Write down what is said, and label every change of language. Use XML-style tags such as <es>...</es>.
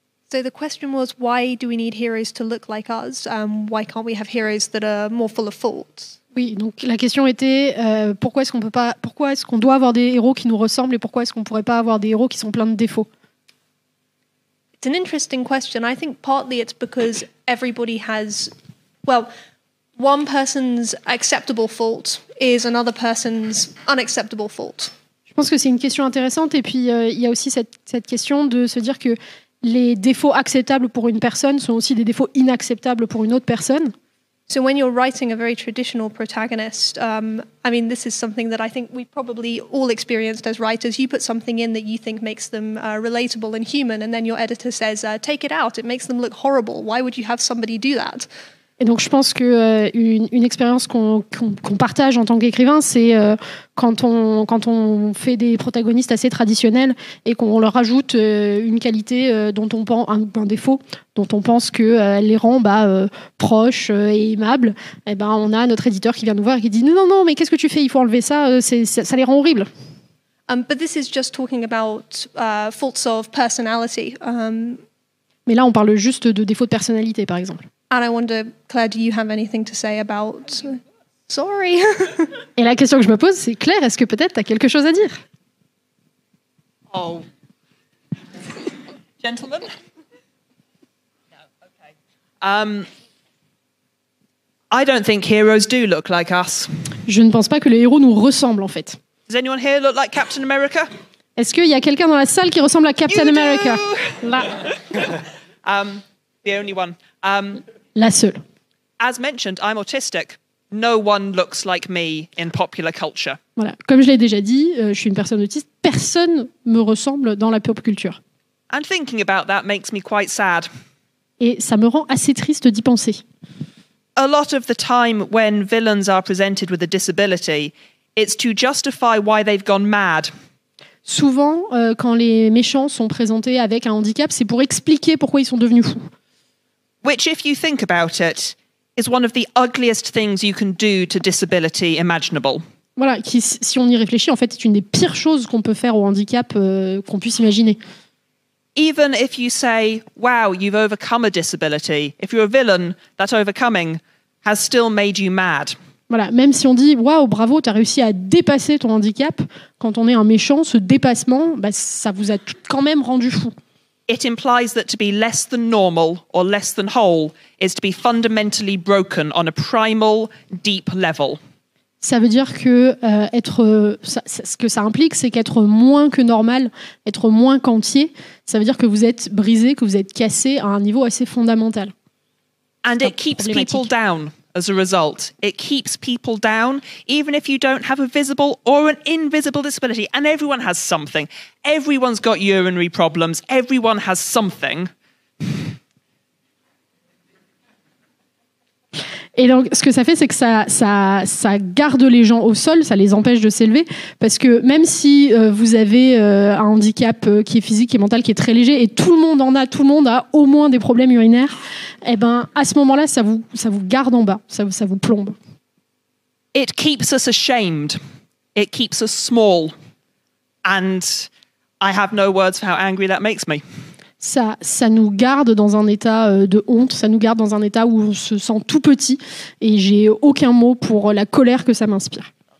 <en>So the question was, why do we need heroes to look like us? Why can't we have heroes that are more full of faults?</en> <fr>Oui, donc la question était pourquoi est-ce qu'on doit avoir des héros qui nous ressemblent et pourquoi est-ce qu'on pourrait pas avoir des héros qui sont pleins de défauts?</fr> <en>It's an interesting question. I think partly it's because everybody has, well, one person's acceptable fault is another person's unacceptable fault.</en> <fr>Je pense que c'est une question intéressante et puis il y a aussi cette question de se dire que les défauts acceptables pour une personne sont aussi des défauts inacceptables pour une autre personne.</fr> <en>So when you're writing a very traditional protagonist, I mean, this is something that I think we've probably all experienced as writers. You put something in that you think makes them relatable and human, and then your editor says, take it out. It makes them look horrible. Why would you have somebody do that?</en> <fr>Et donc je pense que une expérience qu'on partage en tant qu'écrivain, c'est quand on fait des protagonistes assez traditionnels et qu'on leur ajoute une qualité dont on pense un défaut dont on pense que les rend proches et aimables. Et ben on a notre éditeur qui vient nous voir et qui dit non mais qu'est-ce que tu fais, il faut enlever ça, ça les rend horribles.</fr> <en>But this is just talking about faults of personality.</en> <fr>Mais là on parle juste de défauts de personnalité par exemple.</fr> <en>And I wonder, Claire, do you have anything to say about... Sorry.</en> <fr>Et la question que je me pose, c'est Claire, est-ce que peut-être tu as quelque chose à dire?</fr> <en>Oh. Gentlemen? No, okay. I don't think heroes do look like us.</en> <fr>Je ne pense pas que les héros nous ressemblent, en fait.</fr> <en>Does anyone here look like Captain America?</en> <fr>Est-ce qu'il y a quelqu'un dans la salle qui ressemble à Captain America? Là.</fr> <en>The only one.</en> <fr>La seule.</fr> <en>As mentioned, I'm autistic. No one looks like me in popular culture.</en> <fr>Voilà. Comme je l'ai déjà dit, je suis une personne autiste. Personne me ressemble dans la pop culture.</fr> <en>And thinking about that makes me quite sad.</en> <fr>Et ça me rend assez triste d'y penser.</fr> <en>A lot of the time when villains are presented with a disability, it's to justify why they've gone mad.</en> <fr>Souvent, quand les méchants sont présentés avec un handicap, c'est pour expliquer pourquoi ils sont devenus fous.</fr> <en>Which, if you think about it, is one of the ugliest things you can do to disability imaginable.</en> <fr>Voilà, qui, si on y réfléchit, en fait, est une des pires choses qu'on peut faire au handicap qu'on puisse imaginer.</fr> <en>Even if you say, wow, you've overcome a disability, if you're a villain, that overcoming has still made you mad.</en> <fr>Voilà, même si on dit, waouh, bravo, tu as réussi à dépasser ton handicap, quand on est un méchant, ce dépassement, ça vous a quand même rendu fou.</fr> <en>It implies that to be less than normal or less than whole is to be fundamentally broken on a primal, deep level.</en> <fr>Ça veut dire que ce que ça implique, c'est qu'être moins que normal, être moins qu'entier, ça veut dire que vous êtes brisé, que vous êtes cassé à un niveau assez fondamental.</fr> <en>And it keeps people down as a result. It keeps people down, even if you don't have a visible or an invisible disability. And everyone has something. Everyone's got urinary problems. Everyone has something.</en> <fr>Et donc, ce que ça fait, c'est que ça garde les gens au sol, ça les empêche de s'élever, parce que même si vous avez un handicap qui est physique et mental, qui est très léger, et tout le monde a au moins des problèmes urinaires, eh ben, à ce moment-là, ça vous garde en bas, ça vous plombe.</fr> <en>It keeps us ashamed. It keeps us small. And I have no words for how angry that makes me.</en> <fr>Ça nous garde dans un état de honte, ça nous garde dans un état où on se sent tout petit, et j'ai aucun mot pour la colère que ça m'inspire.</fr>